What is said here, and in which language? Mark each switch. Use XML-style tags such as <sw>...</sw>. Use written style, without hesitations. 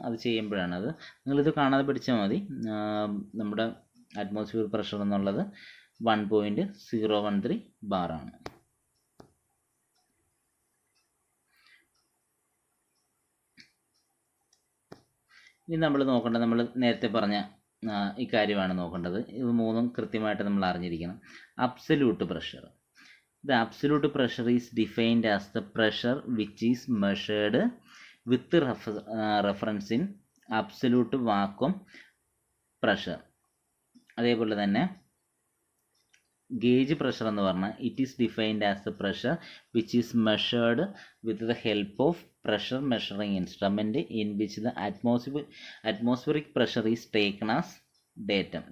<ml>അത് ചെയ്യുമ്പോഴാണ് അത് നിങ്ങളിത് കാണാതെ പഠിച്ചാൽ മതി. നമ്മുടെ അറ്റ്മോസ്ഫിയർ പ്രഷർ എന്നുള്ളത് 1.013 ബാറാണ്. ഇനി നമ്മൾ നോക്കേണ്ടത്, നമ്മൾ നേരത്തെ പറഞ്ഞ ഇക്കാര്യമാണ് നോക്കേണ്ടത്. ഇത് മൂന്നും കൃത്യമായിട്ട് നമ്മൾ അറിഞ്ഞിരിക്കണം. Absolute pressure.</ml> <en>The absolute pressure is defined as the pressure which is measured with reference in absolute vacuum pressure.</en> <ml>അതേപോലെ തന്നെ ഗേജ് പ്രഷർ എന്ന് പറഞ്ഞാൽ</ml> <en>It is defined as the pressure which is measured with the help of pressure measuring instrument in which the atmospheric pressure is taken as datum.</en>